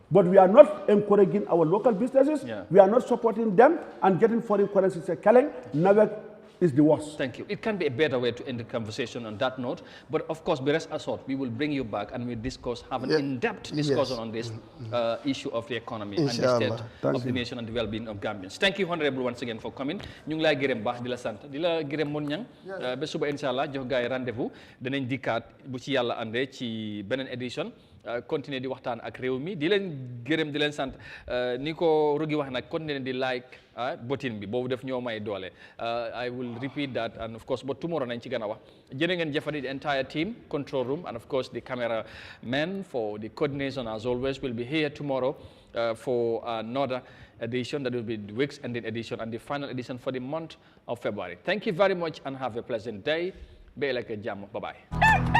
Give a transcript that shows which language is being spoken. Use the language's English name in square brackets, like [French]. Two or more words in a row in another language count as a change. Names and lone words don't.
[English] But we are not encouraging our local businesses. We are not supporting them, and getting foreign currency is a challenge. Never is the worst. Thank you. It can be a better way to end the conversation on that note. But of course, be rest assured, we will bring you back and we'll discuss, have an in-depth discussion on this issue of the economy and the state of the nation and the well-being of Gambians. Thank you, Honorable, once again for coming. [Wolof] Ñu ngi lay gërëm baax di la sant di la gërëm mon ñang ba suba inshallah jox gaay rendez-vous dinañ dikkaat bu ci yàlla andee ci beneen édition continuer di waxtaan ak réew mi di leen gërëm di leen sant ni ko Rugi wax nag continuer di [English] like button [Wolof] bi boobu def ñoo may doole [English] I will repeat that and of course but tomorrow [Wolof] nañ ci gën a wax jërë ngeen jëfandi [English] the entire team control room and of course the camera men for the coordination as always will be here tomorrow for another edition that will be the week's ending edition and the final edition for the month of February. Thank you very much and have a pleasant day. Be like a jam. Bye-bye.